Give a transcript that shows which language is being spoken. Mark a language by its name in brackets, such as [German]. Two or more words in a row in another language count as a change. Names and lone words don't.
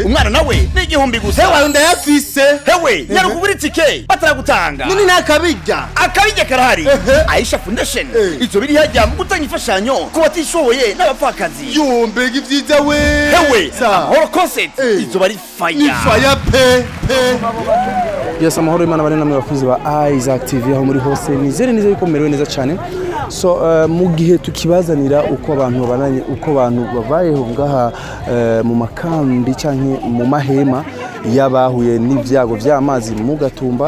[Rundi] Umwana nawe ni igihumbi gusa. Hewe ndayafise. Hewe nyarukubira itike bataragutanga. Nini nakabijya? Akabijya karahari. Aisha Foundation. Izo biri hajya mu gutanga ifashanyo kubatishoboye n'abapfakazi. Yombe givyiza we. Hewe Amahoro Concert. Izo bari fire. Ni fire pe. Yes, amahoro Imana bari namwe bafuzi ba Isaac TV aho muri hose. Nizere yuko merewe neza cyane. So mu gihe tukibazanira uko abantu babayeho ngaha mu makambi canke mu mahema y'abahuye n'ibyago by'amazi mu Gatumba.